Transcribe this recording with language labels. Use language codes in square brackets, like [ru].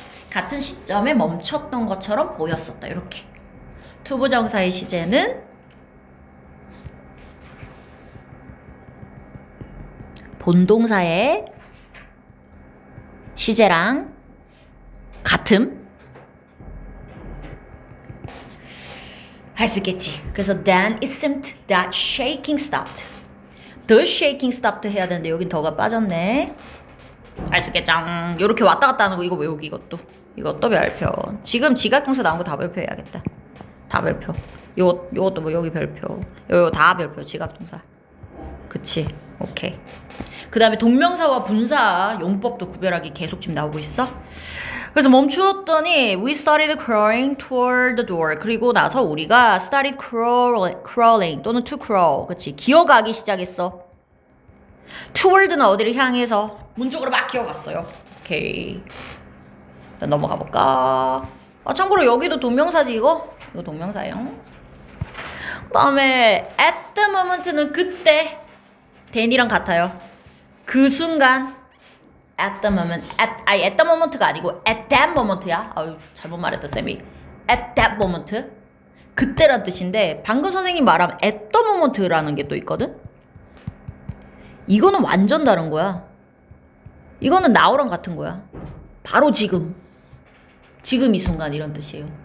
[ko] 같은 시점에 멈췄던 것처럼 보였었다. 이렇게. to 부정사의 시제는 본동사의 시제랑 같음 할 수 있겠지. [en] 그래서 then it seemed that shaking stopped. [ko] The shaking stopped 해야 되는데 여긴 더가 빠졌네. 할 수 있겠죠. 요렇게 왔다 갔다 하는 거 이거 외우기 이것도 별표. 지금 지각동사 나온 거 다 별표해야겠다. 다 별표. 요것도 뭐 여기 별표. 요 다 별표 지각동사. 그치. 오케이. 그 다음에 동명사와 분사 용법도 구별하기 계속 지금 나오고 있어. [en] 그래서 멈추었더니 we started crawling toward the door. [ko] 그리고 나서 우리가 started crawling 또는 to crawl. 그치. 기어가기 시작했어. toward는 어디를 향해서 문 쪽으로 막 기어갔어요. 오케이. 일단 넘어가 볼까. 참고로 여기도 동명사지 이거 동명사예요. 그 다음에 at the moment는 그때 then이랑 같아요. 그 순간 at the moment at the moment가 아니고 at that moment야. 아유 잘못 말했다 쌤이. at that moment 그때란 뜻인데 방금 선생님 말한 at the moment라는 게 또 있거든. 이거는 완전 다른 거야. 이거는 now랑 같은 거야. 바로 지금 이 순간 이런 뜻이에요.